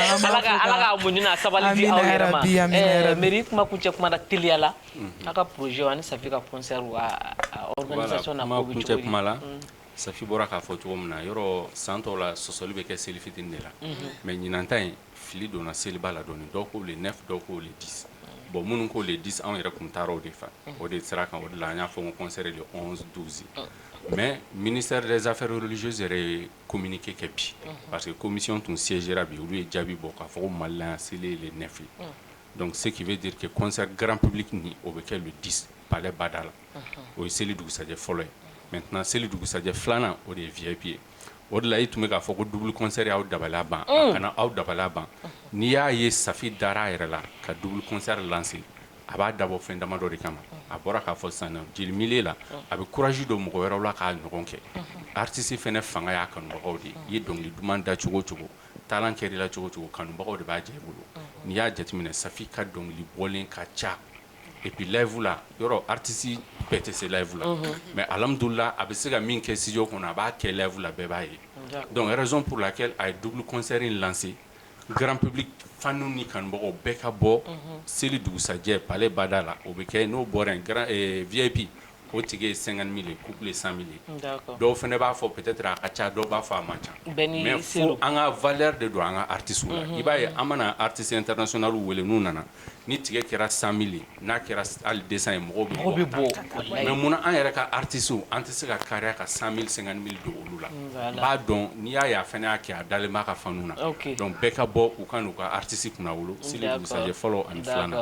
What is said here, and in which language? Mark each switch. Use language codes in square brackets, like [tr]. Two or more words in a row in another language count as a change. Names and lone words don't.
[bm] ala ka muɲu n'a sabali di aw yɛrɛ ma mairie kuma kuncɛ kuma na teliya la a ka projet ani Safi ka concert a organisation na ko bɛ cogo di Safi bɔra k'a fɔ cogo min na yɔrɔ san tɔw la sɔsɔli bɛ kɛ seli fitini de la mais ɲinan ta in fili donna seliba la dɔɔni dɔw ko [fr] le 9 [bm] dɔw ko [fr] le 10 [bm] bon minnu ko [fr] le 10 [bm] anw yɛrɛ kun taara o de fɛ o de sera kan o de la an y'a fɔ ko [fr] concert le 11 12 mais ministère des affaires religieuses [bm] yɛrɛ ye communiqué kɛ bi [fr] parce que commission [bm] tun siégera bi olu ye jaabi bɔ k'a fɔ ko Mali la seli [fr] le 9 donc ce qui veut dire que concert grand public [bm] ni o bɛ kɛ [fr] le 10 palais Bada [bm] la o ye seli dugusajɛ fɔlɔ ye maintenant seli dugusajɛ filanan o de ye VIP ye o de la i tun bɛ k'a fɔ ko [fr] double concert [bm] y'aw dabaliya ban a kana aw dabaliya ban n'i y'a ye Safi dara a yɛrɛ la ka [fr] double concert lancer [bm] a b'a dabɔ fɛn damadɔ de kama a bɔra k'a fɔ sisan jeli milieu la a bɛ courage don mɔgɔ wɛrɛw la k'a ɲɔgɔn kɛ artiste fɛnɛ fanga y'a kanubagaw de i ye dɔnkili duman da cogo cogo talent kɛr'i la cogo cogo kanubagaw de b'a jɛ i bolo n'i y'a jateminɛ Safi ka dɔnkili bɔlen ka ca [fr] et puis live [bm] la yɔrɔ artiste bɛɛ tɛ se live la mais alhamdoulilah a bɛ se ka min kɛ studio kɔnɔ a b'a kɛ live la bɛɛ b'a ye [fr] donc raison pour laquelle [bm] a ye [fr] double concert [bm] in [fr] lancé grand public [bm] fanu ni kanubagaw bɛɛ ka bɔ seli dugusajɛ palais Bada la o bɛ kɛ n'o bɔra yen [fr] grand VIP [bm] o tigi ye 50 000 couple ye 100 000 dɔw fɛnɛ b'a fɔ peut-être a ka ca dɔw b'a fɔ a man ca mais fo an ka valeur de don an ka artiste la i b'a ye an mana [fr] artiste international [bm] wele n'u nana ni tigɛ kɛra 100 000 n'a kɛra hali 200 ye mɔgɔw bɛ bɔ mais munna an yɛrɛ ka artiste an tɛ se ka kariya ka 100 000 50 000 don olu la b'a dɔn n'i y'a ye a fɛnɛ y'a kɛ a dalen b'a ka fanu na donc bɛɛ ka bɔ u ka n'u ka artiste kunna wolo seli dugusajɛ fɔlɔ ani filanan